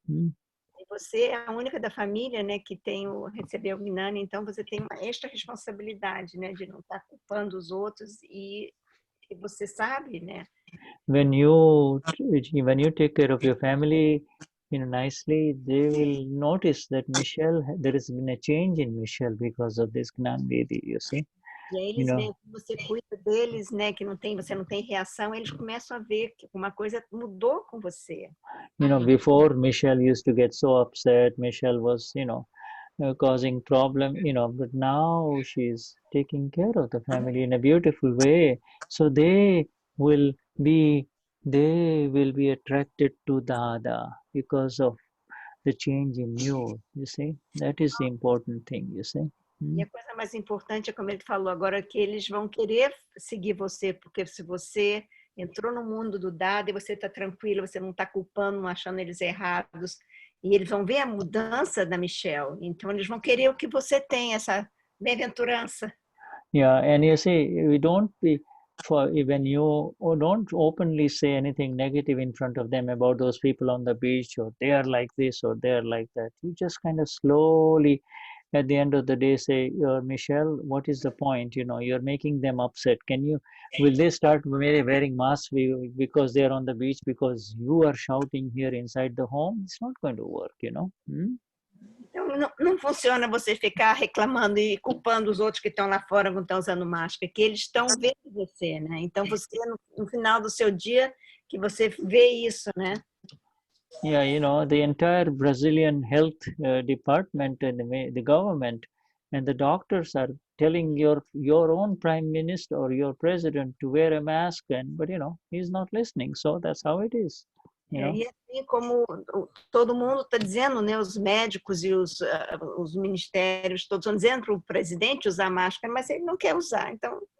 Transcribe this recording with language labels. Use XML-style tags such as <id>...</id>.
<pt>E você é a única da família, né, que recebeu o Gnani, então você tem uma extra responsabilidade, né, de não estar culpando os outros e você sabe, né?</pt> <en>When you take care of your family, nicely, they will notice that there has been a change in Michelle because of this Gnan Vedi, you see.</en> <pt>E aí eles veem que você cuida deles, né, que você não tem reação, eles começam a ver que uma coisa mudou com você.</pt> <en>Before Michelle used to get so upset, Michelle was, causing problem, but now she's taking care of the family in a beautiful way. So they will be attracted to Dada because of the change in you see. That is the important thing, you see.</en> <pt>E a coisa mais importante é, como ele falou agora, que eles vão querer seguir você, porque se você entrou no mundo do dado e você está tranquilo, você não está culpando, não achando eles errados, e eles vão ver a mudança da Michelle, então eles vão querer o que você tem, essa bem-aventurança.</pt> <en>Yeah, and you see, we don't don't openly say anything negative in front of them about those people on the beach, or they are like this or they are like that. You just kind of slowly, at the end of the day, say, Michelle, what is the point? You're making them upset. Will they start wearing masks because they're on the beach because you are shouting here inside the home? It's not going to work,</en> <pt>Então, não funciona você ficar reclamando e culpando os outros que estão lá fora não estão usando máscara, que eles estão vendo você, né? Então, você, no final do seu dia, que você vê isso, né?</pt> <en>Yeah, the entire Brazilian health department and the government and the doctors are telling your own prime minister or your president to wear a mask, but he's not listening. So that's how it is.</en> <pt>E assim como todo mundo está dizendo, né, os médicos e os ministérios todos estão dizendo para o presidente usar máscara, mas ele não quer usar, então.</pt>